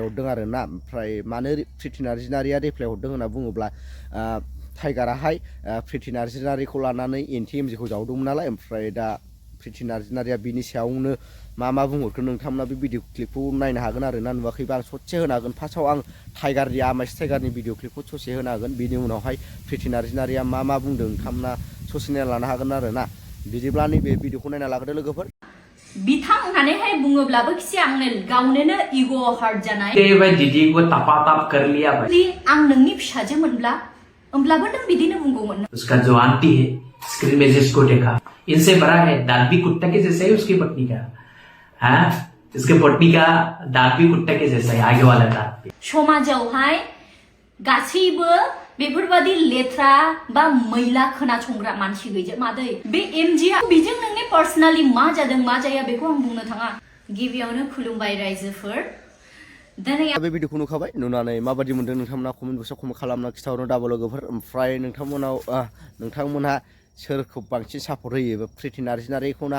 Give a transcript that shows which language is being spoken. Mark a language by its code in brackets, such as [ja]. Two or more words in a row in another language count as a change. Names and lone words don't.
[brx] हरदों आरो ना ओमफ्राय मानो प्रिति नार्जारीया रिप्लाइ हरदों होनना बुङोब्ला टाइगाराहाय प्रिति नार्जारीखौ लानानै एन्टिं एमजेखौ जावदोंमोन नालाय ओमफ्राय दा प्रिति नार्जारीया बिनि सायावनो मा बुंहरखो नोंथांमोना बे भिडिअ क्लिपखौ नायनो हागोन आरो ना नुवाखैबा आं ससे होनो हागोन फार्स्टआव आं टाइगारनि आमाइस टाइगारनि भिडिअ क्लिपखौ ससे होनो हागोन बिनि उनावहाय प्रिति नार्जारीया मा बुंदों नोंथांमोना ससे नायना लानो हागोन आरो ना बिदिब्ला नैबे भिडिअखौ नायना लाग्रोदो लोगोफोर बिथां होननानैहाय बुङोब्लाबो खि आंनो गावनोनो [en] ego hurt [brx] जानाय [hi] के भाई दीदी को तपा कर लिया भाई। [brx] आं नोंनि फिसाजो मोनब्ला होमब्लाबो नों बिदिनो बुंगौमोन [hi] उसका जो आंटी है स्क्रीन में जिसको देखा इनसे बड़ा है दांत भी कुत्ता के जैसा है उसकी पत्नी का हाँ इसके पत्नी का दांत भी कुत्ता के जैसा है आगे वाला दांत भी। [brx] समाजावहाय गासैबो बेफोरबादि लेथ्रा बा मैला खोनासंग्रा मानसि गैजा मादै बे एमजिआ बिजों नोंनि पार्सनालि मा जादों मा जाया बेखौ आं बुंनो थाङा गिबियावनो खुलुमबाय रायजोफोर बे भिडिअखौ नुखाबाय नुनानै माबादि मोनदों नोंथांमोना कमेन्ट बक्सआव कमेन्ट खालामना खिथाहरनो दाबो लोगोफोर ओमफ्राय नोंथांमोनहा सोरखौ बांसिन सापर्ट होयो प्रिति नार्जारीखौ ना